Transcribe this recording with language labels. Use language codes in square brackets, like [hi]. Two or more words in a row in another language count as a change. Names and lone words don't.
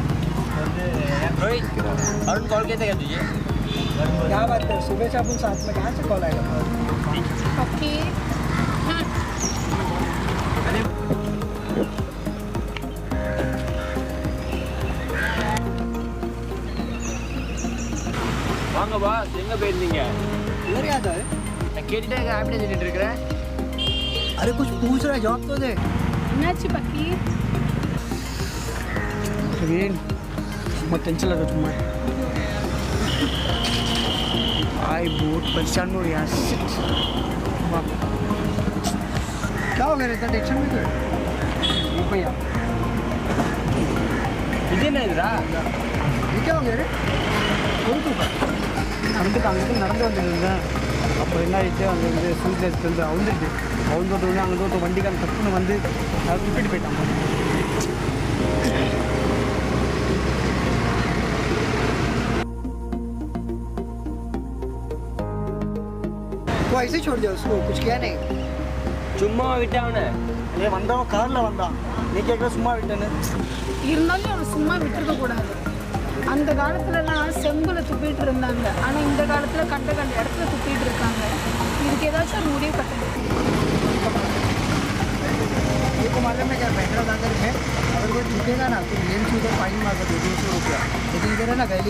[hi] रोहित अरुण कॉल किया था क्या तुझे? क्या बात है सुबह से अपन साथ में कहाँ से कॉल आएगा ओके [ta] வாங்க பாஸ் எங்க போயிருந்தீங்க? [hi] इधर याद है [ta] நான் கேட்டுட்டே ஆப்டே சொல்லிட்டு இருக்கறேன். [hi] अरे कुछ पूछ रहा है जवाब तो दे [ta] என்னாச்சு பக்கி [hi] मत टेंशन लगा तुम्हारे आई बहुत परेशान हो यार क्या हो गया इतना टेंशन में क्यों भैया [ta] இது என்னதுடா? [hi] ये क्या हो गया रे कौन तू [ta] அங்கிட்டு அங்கிட்டு நடந்து வந்துருந்தேன் அப்போ என்ன ஆயிடுச்சு அங்கே வந்து சூட்லேஸ் வந்து அவுந்துட்டு அவுந்தோட்டு அங்கே ஒரு வண்டிக்காரன் தப்புன்னு வந்து அதை விட்டுட்டு போயிட்டான் [hi] वो ऐसे छोड़ दिया उसको कुछ किया नहीं [ta] சும்மா விட்டா அவனை. ये வந்தவன் காரில் வந்தான் நீ கேட்குற சும்மா விட்டேன்னு இருந்தாலும் அவனை சும்மா விட்டுருக்க கூடாது அந்த காலத்துலலாம் செம்புல துப்பிட்டு இருந்தாங்க ஆனால் இந்த காலத்தில் கண்ட கண்ட இடத்துல துப்பிட்டு இருக்காங்க இதுக்கு ஏதாச்சும் ஒரு முடிவு கட்டணும் [hi] ये को मालूम है क्या बैंड्रा दादर में अगर कोई चुकेगा ना तो जेल से उधर फाइन मांगा 200 रुपया लेकिन इधर है ना गली